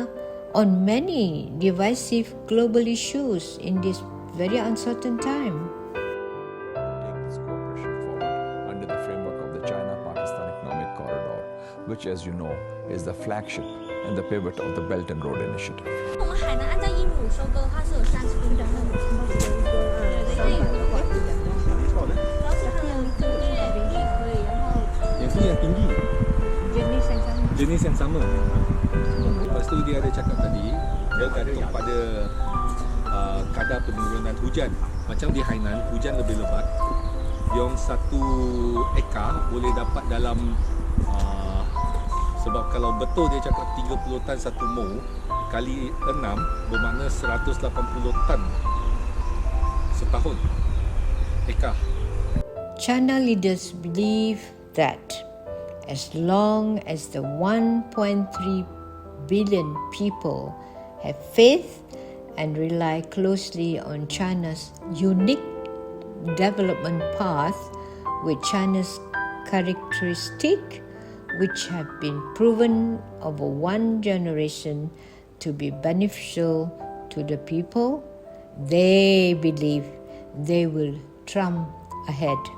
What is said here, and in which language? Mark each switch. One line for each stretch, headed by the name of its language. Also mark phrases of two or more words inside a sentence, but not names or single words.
English: On many divisive global issues in this very uncertain time. Take this cooperation forward under the framework of the China-Pakistan Economic Corridor, which, as you know, is the flagship and the pivot of the Belt and Road Initiative.
Chinese: 我们海南按照英亩收购，它是有30公分。
Malay: Yang tinggi, jenis yang sama. Lepas tu dia ada cakap tadi, dia kata pada kadar penurunan hujan. Macam di Hainan, hujan lebih lebat. Yang 1 ekar boleh dapat dalam sebab kalau betul dia cakap 30 tan 1 mol kali 6 bermakna 180 tan setahun ekar.
English: China leaders believe that as long as the 1.3 billion people have faith and rely closely on China's unique development path with China's characteristic, which have been proven over 1 generation to be beneficial to the people, they believe they will trump ahead.